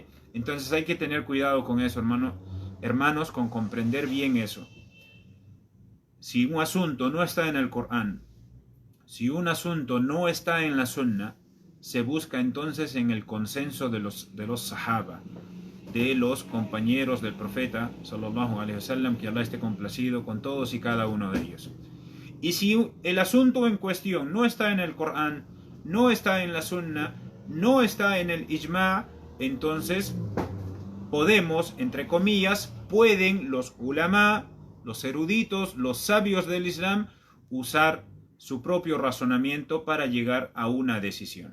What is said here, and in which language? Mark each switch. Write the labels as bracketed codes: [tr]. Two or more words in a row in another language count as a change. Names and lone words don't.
[es] Entonces hay que tener cuidado con eso, hermanos, con comprender bien eso. Si un asunto no está en el Corán, si un asunto no está en la sunna, se busca entonces en el consenso de los sahaba, de los compañeros del profeta [ar] صلى الله عليه وسلم, [es] que Allah esté complacido con todos y cada uno de ellos. Y si el asunto en cuestión no está en el Corán, no está en la sunna, no está en el ijma', entonces podemos, entre comillas, pueden los ulama, los eruditos, los sabios del Islam, usar su propio razonamiento para llegar a una decisión.